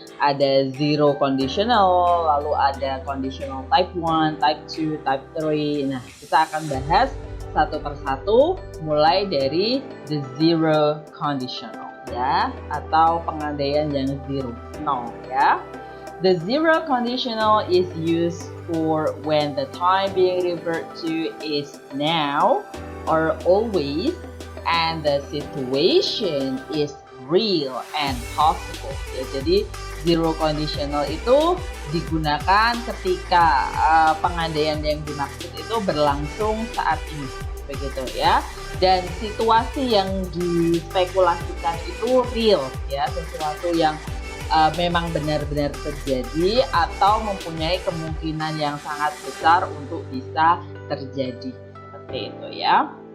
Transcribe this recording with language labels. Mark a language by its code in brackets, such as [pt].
[id] Ada zero conditional, lalu ada conditional type 1, type 2, type 3. Nah, kita akan bahas satu persatu mulai dari the zero conditional ya, atau pengandaian yang zero, nol ya. [en] The zero conditional is used for when the time being referred to is now or always and the situation is real and possible. [id] Ya, jadi zero conditional itu digunakan ketika pengandaian yang dimaksud itu berlangsung saat ini begitu ya, dan situasi yang dispekulasikan itu real ya, sesuatu yang memang benar-benar terjadi atau mempunyai kemungkinan yang sangat besar untuk bisa terjadi, seperti itu ya.